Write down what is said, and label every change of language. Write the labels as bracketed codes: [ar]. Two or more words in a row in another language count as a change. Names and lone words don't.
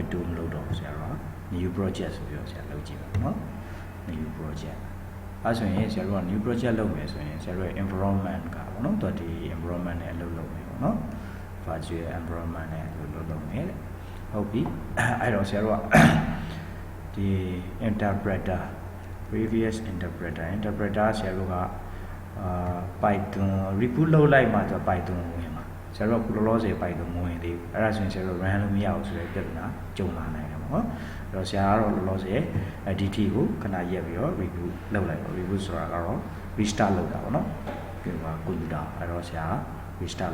[my] တူမလုပ်တော့ဆရာတို့ [en] new project [my] ဆိုပြီးတော့ဆရာလုပ်ကြည့်ပါနော် [en] new project [my] အဲဆိုရင်ဆရာတို့က [en] new project [my] လုပ်မယ်ဆိုရင်ဆရာတို့ရဲ့ environment ကပေါ့နော်သူဒီ environment နဲ့လုပ်မယ်ပေါ့နော် [en] virtual environment [my] နဲ့လုပ်မယ်တဲ့ဟုတ်ပြီအဲ့တော့ဆရာတို့ကဒီ [en] interpreter previous interpreter [my] ဆရာတို့က [en] Python reboot [my] လုပ်လိုက်မှသူ Python ဝင်မှာဆရာတို့ကလောလောဆယ် Python မဝင်သေးဘူးအဲ့ဒါဆိုရင်ဆရာတို့ run လို့မရဘူးဆိုတဲ့ပြဿနာကြုံလာနိုင်တယ်ပေါ့နော်အဲ့တော့ဆရာကတော့လောလောဆယ် DT ကိုခဏရက်ပြီးတော့ reboot လုပ်လိုက်ပါ reboot ဆိုတာကတော့ restart လုပ်တာပေါ့နော်ဒီမှာ computer အဲ့တော့ဆရာ restart